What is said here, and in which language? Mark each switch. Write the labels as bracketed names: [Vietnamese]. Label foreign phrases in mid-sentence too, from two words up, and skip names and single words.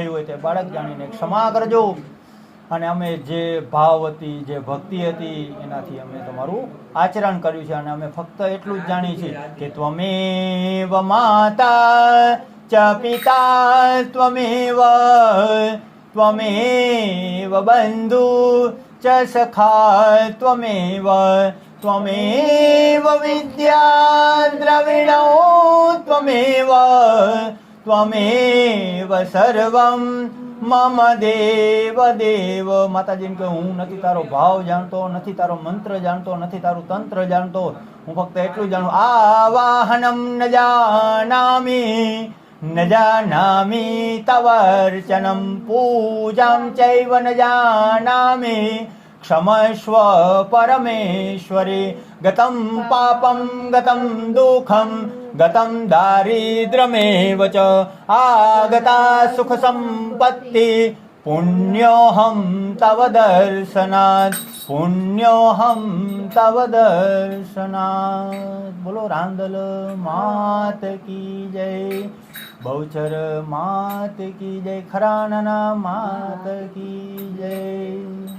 [Gujarati] હોય તે બાળક જાણીને ક્ષમા કરજો, અને અમે જે ભાવ હતી, જે ભક્તિ હતી, એનાથી અમે તમારું આચરણ કર્યું છે, અને અમે ફક્ત એટલું જ જાણીએ છીએ કે [Sanskrit] ત્વમેવ માતા ચ પિતા ત્વમેવ બંધુ ચ સખા त्वमेव विद्या द्रविणो त्वमेव सर्वं मम देव देव। [Gujarati] માતાજી કે હું નથી તારો ભાવ જાણતો, નથી તારો મંત્ર જાણતો, નથી તારું તંત્ર જાણતો, હું ફક્ત એટલું જાણું [Sanskrit] આવાહનમ ન જાનામિ તવર્ચનમ પૂજામ ચૈવ ન જાનામિ क्षमस्व परमेश्वरी गतं पापं गतं दुःखं गतं दारिद्र्यमेव च आगता सुख संपत्ति पुण्योऽहं तव दर्शनात् पुण्योऽहं तव दर्शनात्। [Hindi] बोलो रांदल मात की जय, बहुचर मात की जय, खरानना मात की जय।